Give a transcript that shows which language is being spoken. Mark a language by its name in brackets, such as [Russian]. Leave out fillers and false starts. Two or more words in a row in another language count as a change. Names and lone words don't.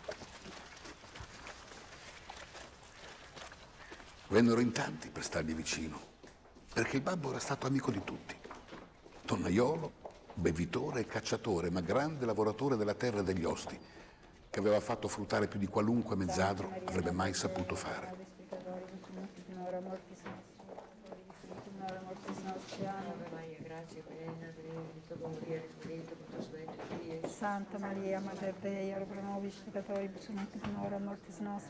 [Italian] Vennero in tanti per stargli vicino, perché il babbo era stato amico di tutti. Tonnaiolo, bevitore e cacciatore, ma grande lavoratore della terra e degli osti, che aveva fatto fruttare più di qualunque mezzadro avrebbe mai saputo fare. [Latin] Santa Maria, Mater Dei, ora pro nobis peccatoribus, nunc et in hora mortis nostri.